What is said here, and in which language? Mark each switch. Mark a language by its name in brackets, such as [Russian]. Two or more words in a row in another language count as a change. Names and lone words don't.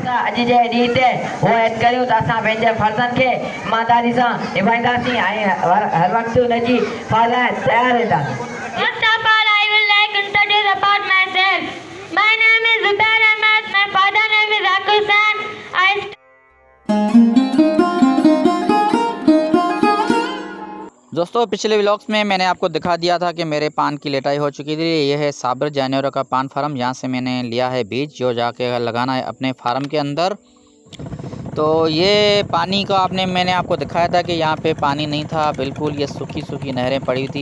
[Sindhi] अॼु जे ॾींहं ते उहो ऐड करियूं त असां पंहिंजे फर्ज़नि खे ईमानदारी सां निभाईंदासीं ऐं हर वक़्तु हुनजी फल लाइ तयारु रहंदासीं। [English] First of all, I would like to introduce about myself. My name is Zubair Ahmed. My father name is Akul San. [Hindi] दोस्तों पिछले व्लॉग्स में मैंने आपको दिखा दिया था कि मेरे पान की लेटाई हो चुकी थी। यह है साबिर जानवरों का पान फार्म। यहाँ से मैंने लिया है बीज जो जाके लगाना है अपने फार्म के अंदर। तो ये पानी का मैंने आपको दिखाया था कि यहाँ पे पानी नहीं था, बिल्कुल ये सूखी सूखी नहरें पड़ी थी।